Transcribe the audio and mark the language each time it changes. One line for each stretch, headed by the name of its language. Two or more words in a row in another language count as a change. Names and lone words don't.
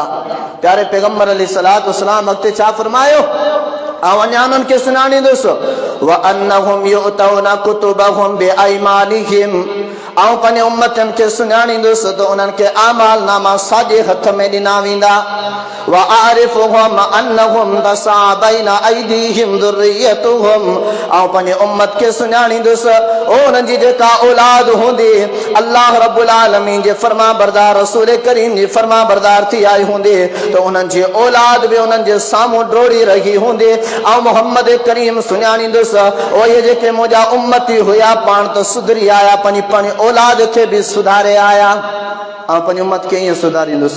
Sindhi: प्यारे पैगंबर अलैहिस्सलातु वस्सलाम अॻिते छा फरमायो? ऐं अञा उन्हनि खे सुञाणींदुसि
Arabic: وأنهم يؤتون كتبهم بأيمانهم,
Sindhi: ऐं पंहिंजे उम्मतनि खे सुञाणींदुसि त उन्हनि खे आमाल नामा साॼे हथ में ॾिना वेंदा।
Arabic: وأعرفهم أنهم يسعى بين أيديهم ذريتهم,
Sindhi: ऐं पंहिंजे उम्मत खे सुञाणींदुसि उन्हनि जी जेका औलाद हूंदी अल्लाह
Arabic: رب العالمين
Sindhi: जे फर्मा बरदार रसूल करीम जी फर्मा बरदार थी आई हूंदी त उन्हनि जी औलाद बि उन्हनि जे साम्हूं डोड़ी रही हूंदी। ऐं मोहम्मद करीम सुञाणींदुसि ओ इहे जेके मुंहिंजा उम्मती हुया पाण त सुधरी आया, पंहिंजी औलाद खे बि सुधारे आया, ऐं पंहिंजी उम्मत खे ईअं सुधारींदुसि।